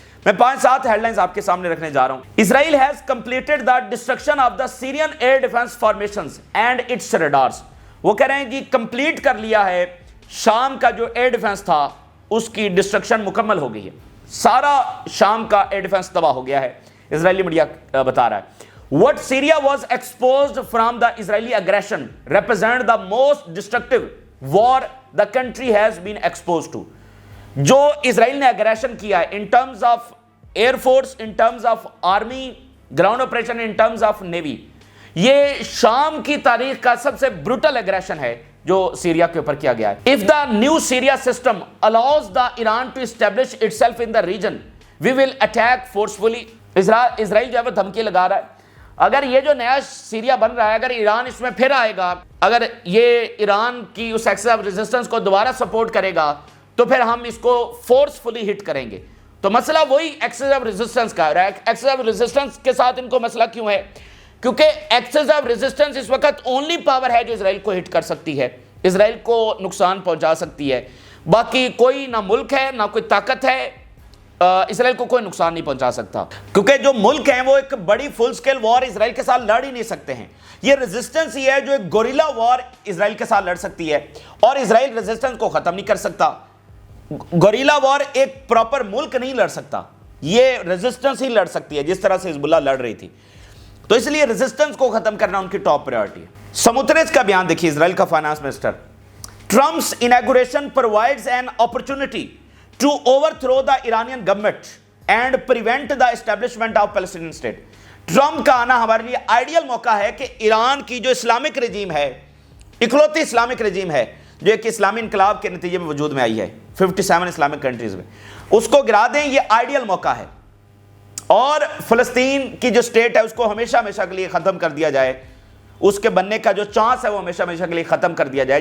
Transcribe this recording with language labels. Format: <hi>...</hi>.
<ur>میں 5-7 head lines آپ کے سامنے رکھنے جا رہا ہوں.</ur> <en>Israel has completed the destruction of the Syrian air defence formations and its radars.</en> <ur>وہ کہہ رہے ہیں جی کمپلیٹ کر لیا ہے, شام کا جو ایئر ڈیفنس تھا اس کی ڈسٹرکشن مکمل ہو گئی ہے. سارا شام کا ایئر ڈیفنس تباہ ہو گیا ہے, اسرائیلی میڈیا بتا رہا ہے.</ur> <en>What Syria was exposed from the Israeli aggression represent the most destructive war the country has been exposed to.</en> <ur>جو اسرائیل نے اگریشن کیا ہے</ur> <en>in terms of air force, in terms of army, ground operation, in terms of navy,</en> <ur>یہ شام کی تاریخ کا سب سے بروٹل اگریشن ہے جو سیریا کے اوپر کیا گیا ہے.</ur> <en>If the new Syria system allows the Iran to establish itself in the region, we will attack forcefully.</en> <ur>اسرائیل جو ہے وہ دھمکی لگا رہا ہے, اگر یہ جو نیا سیریا بن رہا ہے, اگر ایران اس میں پھر آئے گا, اگر یہ ایران کی اس ایکسس آف ریزسٹنس کو دوبارہ سپورٹ کرے گا تو پھر ہم اس کو فورسفلی ہٹ کریں گے. تو مسئلہ وہی ایکسس آف ریزسٹنس کا ہے. ایکسس آف ریزسٹنس کے ساتھ ان کو مسئلہ کیوں ہے؟ کیونکہ ایکسس آف ریزسٹنس اس وقت اونلی پاور ہے جو اسرائیل کو ہٹ کر سکتی ہے, اسرائیل کو نقصان پہنچا سکتی ہے. باقی کوئی نہ ملک ہے نہ کوئی طاقت ہے, اسرائیل کو کوئی نقصان نہیں پہنچا سکتا, کیونکہ جو ملک ہیں وہ ایک بڑی فل سکیل وار اسرائیل کے ساتھ لڑ ہی نہیں سکتے ہیں. یہ ریزسٹنس ہی ہے جو ایک گوریلا وار اسرائیل کے ساتھ لڑ سکتی ہے, اور اسرائیل ریزسٹنس کو ختم نہیں کر سکتا. گوریلا وار ایک پراپر ملک نہیں لڑ سکتا, یہ ریزسٹنس ہی لڑ سکتی ہے جس طرح سے حزب اللہ لڑ رہی تھی. تو اس لیے ریزسٹنس کو ختم کرنا ان کی ٹاپ پرائیورٹی ہے. سموتریس کا بیان دیکھیے, اسرائیل کا finance minister.</ur> <en>Trump's inauguration provides an opportunity to overthrow the Iranian government and prevent the establishment of Palestinian state.</en> <ur>Trump کا آنا ہمارے لیے آئیڈیل موقع ہے کہ ایران کی جو اسلامک رجیم ہے, اکلوتی اسلامک رجیم ہے جو ایک اسلامی انقلاب کے نتیجے میں وجود میں آئی ہے 57 اسلامک کنٹریز میں, اس کو گرا دیں. یہ آئیڈیل موقع ہے, اور فلسطین کی جو سٹیٹ ہے اس کو ہمیشہ ہمیشہ کے لیے ختم کر دیا جائے, اس کے بننے کا جو چانس ہے وہ ہمیشہ ہمیشہ کے لیے ختم کر دیا جائے.</ur>